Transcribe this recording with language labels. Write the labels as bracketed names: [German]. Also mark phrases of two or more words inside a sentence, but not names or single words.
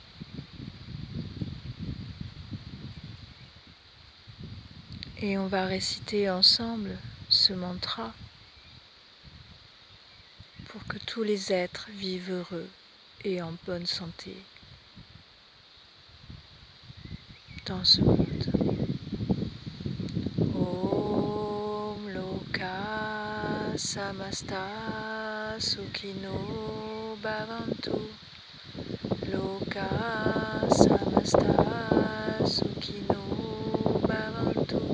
[French] Et on va réciter ensemble ce mantra pour que tous les êtres vivent heureux et en bonne santé dans ce monde. [Sanskrit] Om Loka Samasta Sukhino Bhavantu. Loka Samasta Sukhino Bhavantu.